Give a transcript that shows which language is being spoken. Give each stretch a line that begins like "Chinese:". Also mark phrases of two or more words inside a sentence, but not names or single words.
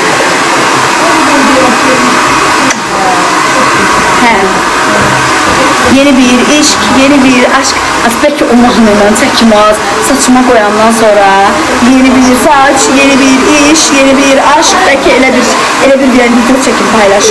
Azerbaijani: Hə.
Turkish: yeni bir iş, yeni bir aşk. Belki o mahnıyla çəkmez. Saçıma koyandan sonra yeni bir saç, yeni bir iş, yeni bir aşk.
Azerbaijani: Belki elə bir video çəkib paylaşım.